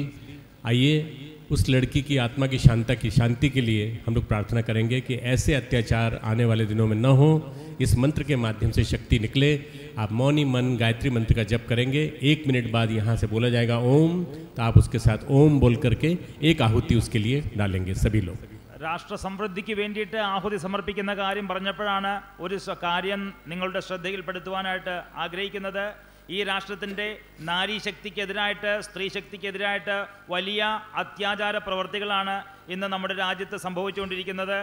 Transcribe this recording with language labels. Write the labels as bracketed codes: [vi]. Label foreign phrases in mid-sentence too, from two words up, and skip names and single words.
[hi] आइए उस लड़की की आत्मा की शांति के लिए हम लोग प्रार्थना करेंगे कि ऐसे अत्याचार आने वाले दिनों में न हो। इस मंत्र के माध्यम से शक्ति निकले। आप मौनी मन गायत्री मंत्र का जप करेंगे। 1 मिनट बाद यहाँ से बोला जाएगा ओम, तो आप उसके साथ ओम बोल करके एक आहुति उसके लिए डालेंगे सभी लोग। [ml] രാഷ്ട്ര സമൃദ്ധിക്ക് വേണ്ടിയിട്ട് ആഹുതി സമർപ്പിക്കുന്ന കാര്യം പറഞ്ഞപ്പോഴാണ് ഒരു കാര്യം നിങ്ങളുടെ ശ്രദ്ധയിൽപ്പെടുത്തുവാനായിട്ട് ആഗ്രഹിക്കുന്നത്. ഈ രാഷ്ട്രത്തിൻ്റെ നാരീശക്തിക്കെതിരായിട്ട്, സ്ത്രീശക്തിക്കെതിരായിട്ട് വലിയ അത്യാചാര പ്രവർത്തികളാണ് ഇന്ന് നമ്മുടെ രാജ്യത്ത് സംഭവിച്ചുകൊണ്ടിരിക്കുന്നത്.